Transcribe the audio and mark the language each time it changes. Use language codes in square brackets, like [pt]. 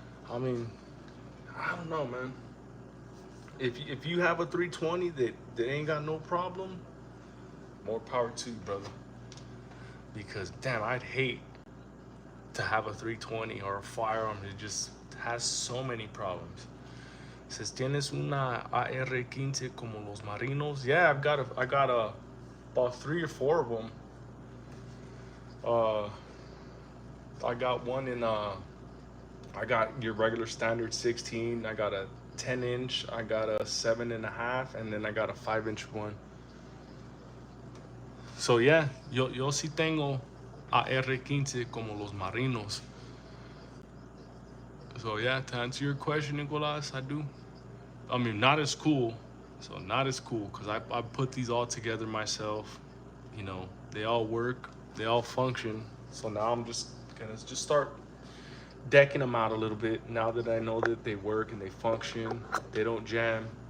[en] I mean, I don't know, man. If you have a 320 that ain't got no problem, more power to you, brother. Because damn, I'd hate to have a 320 or a firearm that just has so many problems. It says, [es] ¿tienes una AR-15 como los marinos? [en] Yeah, I got about 3 or 4 of them. I got one in I got your regular standard 16. I got a 10-inch. I got a 7.5, and then I got a 5-inch one. So yeah, [es] yo sí tengo AR-15 como los marinos. [en] So yeah, to answer your question, Nicolas, I do. I mean, not as cool. So not as cool, because I put these all together myself. You know, they all work, they all function. So now I'm just gonna just start decking them out a little bit now that I know that they work and they function, they don't jam.